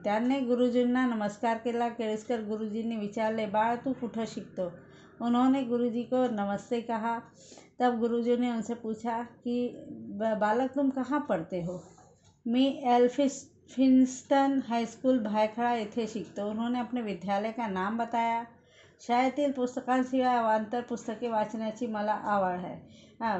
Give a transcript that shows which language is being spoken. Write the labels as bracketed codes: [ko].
[mr] त्यांनी गुरुजींना नमस्कार केला। केळुस्कर गुरुजींनी विचारले, बाळ तू कुठं शिकतो? [hi] उन्होंने गुरुजी को नमस्ते कहा। तब गुरुजी ने उनसे पूछा कि बालक तुम कहाँ पढ़ते हो? [mr] मी एल्फिन्स्टन हाईस्कूल भायखळा येथे शिकतो। [hi] उन्होंने अपने विद्यालय का नाम बताया। [mr] शाळेतील पुस्तकांशिवाय अवान्तर पुस्तके वाचण्याची मला आवड है।